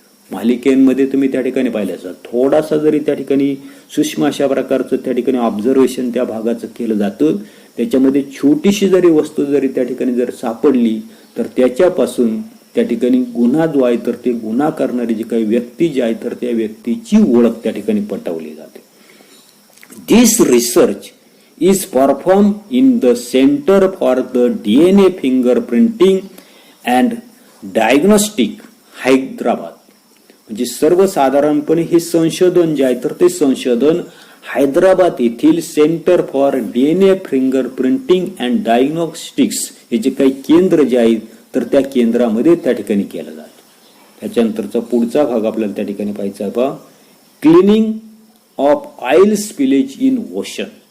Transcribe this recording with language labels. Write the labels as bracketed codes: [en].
[mr] मालिकेमध्ये तुम्ही त्या ठिकाणी पाहिलं असाल थोडासा जरी त्या ठिकाणी सूक्ष्म अशा प्रकारचं त्या ठिकाणी ऑब्झर्वेशन त्या भागाचं केलं जातं त्याच्यामध्ये छोटीशी जरी वस्तू जरी त्या ठिकाणी जर सापडली तर त्याच्यापासून त्या ठिकाणी गुन्हा जो आहे तर ते गुन्हा करणारी जी काही व्यक्ती जी आहे तर त्या व्यक्तीची ओळख त्या ठिकाणी पटवली जाते. [en] This research is performed in the Center for the DNA Fingerprinting and Diagnostic, Hyderabad. [mr] म्हणजे सर्वसाधारणपणे हे संशोधन जे आहे तर ते संशोधन हैदराबाद येथील centre for DNA fingerprinting and diagnostics हे जे काही केंद्र जे आहे तर त्या केंद्रामध्ये त्या ठिकाणी केलं जातं. त्याच्यानंतरचा पुढचा भाग आपल्याला त्या ठिकाणी पाहायचा आहे पहा [en] Cleaning of oil spillage in ocean.